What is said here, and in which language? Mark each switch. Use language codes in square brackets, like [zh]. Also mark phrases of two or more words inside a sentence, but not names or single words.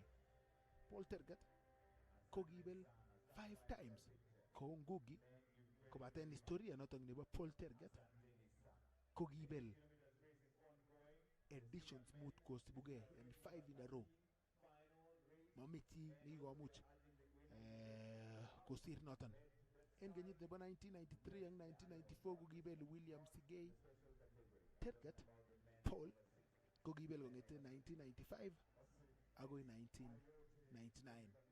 [kln] Paul Tergat ko kibel [en] 5 times [kln] ko Ngugi, kobaten historia notok nebo Paul Tergat ko kibel editions mut kosibugei, yani [en] 5 in a row. [kln] Mamiti nekikomuch kosir noton. En kenyit nebo 1993 ak 1994 ko kibel William Sigei. Tergat Paul ko kibel kong'ete 1995 agoi 1999.